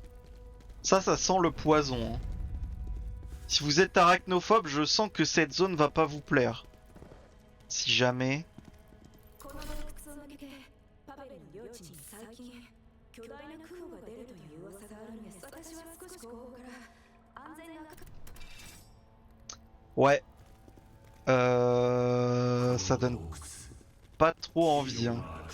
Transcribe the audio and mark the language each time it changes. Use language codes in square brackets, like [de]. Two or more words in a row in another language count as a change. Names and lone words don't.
[fr] Ça sent le poison, hein. Si vous êtes arachnophobe, je sens que cette zone va pas vous plaire. Si jamais... [ja] この洞窟を抜けてパベルの領地に最近巨大な空母が出るという噂があるんです。私は少し後方から安全な [fr] Ouais. Ça donne pas trop envie, hein.